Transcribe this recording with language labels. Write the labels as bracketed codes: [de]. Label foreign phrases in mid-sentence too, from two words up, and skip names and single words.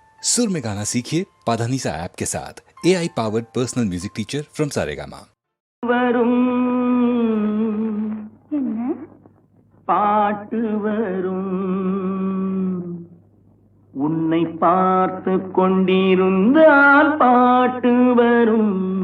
[hi] सुर में गाना सीखिए पाधानीसा ऐप के साथ [en] AI powered personal music teacher from [hi] सारेगामा। [ta] வரும் பாட்டு வரும் உன்னை பார்த்து கொண்டிருந்தால் பாட்டு வரும்